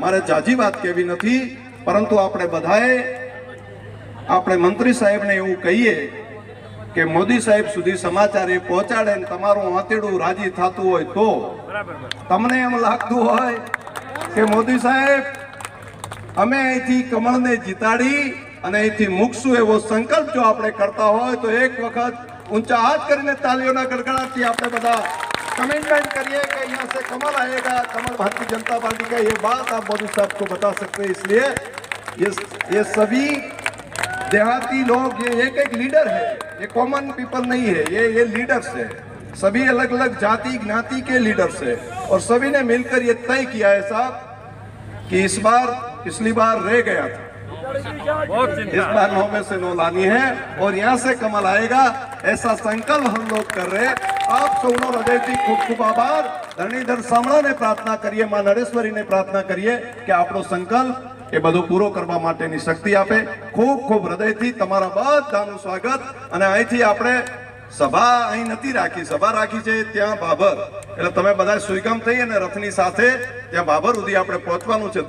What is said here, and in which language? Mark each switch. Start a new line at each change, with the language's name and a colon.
Gujarati: મારે જાજી વાત કહેવી નથી, પરંતુ આપણે બધાએ આપણે મંત્રી સાહેબને એવું કહીએ કે મોદી સાહેબ સુધી સમાચાર એ પહોંચાડે ને તમારું આંતરડું રાજી થતું હોય તો તમને એમ લાગતું હોય કે મોદી સાહેબ અમે અહીંથી કમળને જીતાડી અને અહીંથી મૂકશું એવો સંકલ્પ જો આપણે કરતા હોય તો એક વખત ઊંચા હાથ કરીને તાલીઓના ગડગડાટથી આપણે બધા
Hindi: कमिटमेंट करिए कि यहाँ से कमल आएगा। कमल भारतीय जनता पार्टी का ये बात आप मोदी साहब को बता सकते हैं। इसलिए ये सभी देहाती लोग ये एक लीडर है, ये कॉमन पीपल नहीं है, ये लीडर्स है, सभी अलग अलग जाति ज्ञाति के लीडर्स है, और सभी ने मिलकर ये तय किया है साहब कि इस बार पिछली बार रह गया था, इस बार 9 में से 9 लानी है और यहाँ से कमल आएगा, ऐसा संकल्प हम लोग कर रहे हैं। आप
Gujarati: સૌનો હૃદયથી ખૂબ ખૂબ આભાર। ધરણીધર સામળાને પ્રાર્થના કરીએ, માં નરેશ્વરીને પ્રાર્થના કરીએ કે આપણો સંકલ્પ એ બધું પૂરો કરવા માટેની શક્તિ આપે। ખૂબ ખૂબ હૃદયથી તમારા બધાનું સ્વાગત। અને અહીંથી આપણે સભા અહીં નથી રાખી, સભા રાખી છે ત્યાં બાબર, એટલે તમે બધા સુઈગામ થઈ અને રથની સાથે ત્યાં બાબર સુધી આપણે પહોંચવાનું છે।